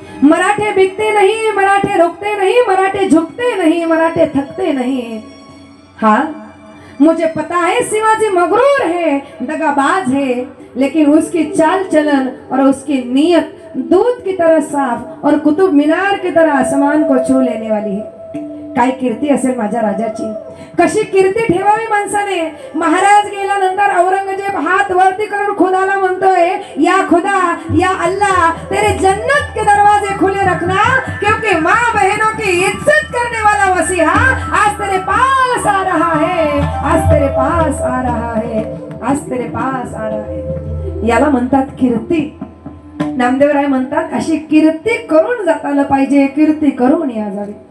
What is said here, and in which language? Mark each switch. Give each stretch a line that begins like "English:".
Hindi: मराठे बिकते नहीं, मराठे रुकते नहीं, मराठे झुकते नहीं, मराठे थकते नहीं. हाँ मुझे पता है शिवाजी मगरूर है, दगाबाज है, लेकिन उसकी चाल चलन और उसकी नीयत दूध की तरह साफ और कुतुब मीनार की तरह आसमान को छू लेने वाली है.
Marathi: काय कीर्ती असेल माझ्या राजाची, कशी कीर्ती ठेवावी माणसाने. महाराज गेल्यानंतर औरंगजेब हात वरती करून खुदाला म्हणतोय,
Hindi: या खुदा या अल्लाह तेरे जन्नत के दरवाजे खुले रखना, क्योंकि माँ बहनों की इज्जत करने वाला मसीहा आज तेरे पास आ रहा है, आज तेरे पास आ रहा है, आज तेरे पास आ रहा है.
Marathi: याला म्हणतात कीर्ती. नामदेवराय म्हणतात अशी कीर्ती करून जाताना पाहिजे, कीर्ती करून या जावी.